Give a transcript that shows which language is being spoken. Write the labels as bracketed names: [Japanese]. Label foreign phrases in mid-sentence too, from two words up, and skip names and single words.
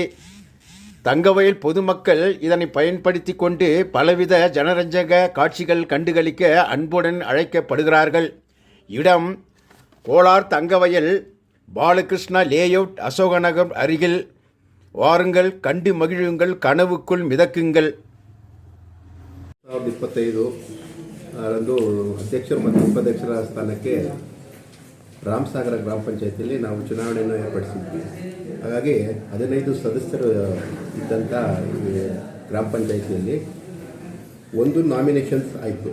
[Tamil] தங்கவயல் பொதுமக்கள் இதனை பயன்படுத்தி கொண்டு பலவித ஜனரஞ்சக காட்சிகள் கண்டுகளிக்க அன்புடன் அழைக்கப்படுகிறார்கள். இடம் கோலார் தங்கவயல், பாலகிருஷ்ணா லேஅவுட், அசோகநகர் அருகில். வாருங்கள், கண்டு மகிழுங்கள், கனவுக்குள் மிதக்குங்கள். [Kannada] 2025 ರಂದು ಅಧ್ಯಕ್ಷರು ಮತ್ತು ಉಪಾಧ್ಯಕ್ಷರ ಸ್ಥಾನಕ್ಕೆ ರಾಮಸಾಗರ ಗ್ರಾಮ ಪಂಚಾಯತಿಯಲ್ಲಿ ನಾವು ಚುನಾವಣೆಯನ್ನು ಏರ್ಪಡಿಸಿದ್ವಿ. ಹಾಗಾಗಿ 15 ಸದಸ್ಯರು ಇದ್ದಂಥ ಗ್ರಾಮ ಪಂಚಾಯತಿಯಲ್ಲಿ ಒಂದು ನಾಮಿನೇಷನ್ಸ್ ಆಯಿತು.